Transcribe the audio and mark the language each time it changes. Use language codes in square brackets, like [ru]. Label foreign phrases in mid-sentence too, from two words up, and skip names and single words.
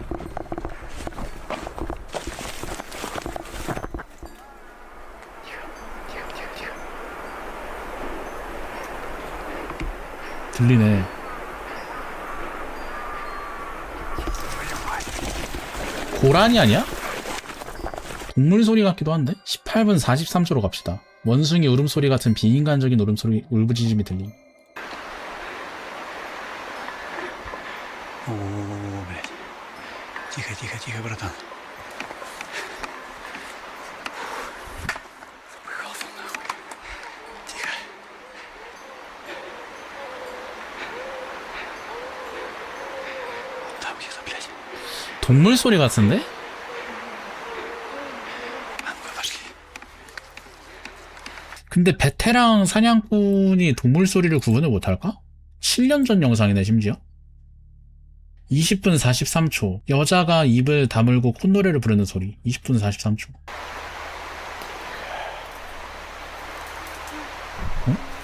[ko] 들리네. 고라니 아니야? 동물 소리 같기도 한데? 18분 43초로 갑시다. 원숭이 울음소리 같은 비인간적인 울음소리, 울부짖음이 들림. [ru] О, блядь. Тихо, тихо, тихо, братан. Запыхался нахуй. Тихо. Вот там где-то, блядь. [ko] 동물 소리 같은데? [ru] А ну-ка, пошли. [ko] 근데 베테랑 사냥꾼이 동물 소리를 구분을 못할까? 7년 전 영상이네 심지어. 20분 43초. 여자가 입을 다물고 콧노래를 부르는 소리. 20분 43초. 어?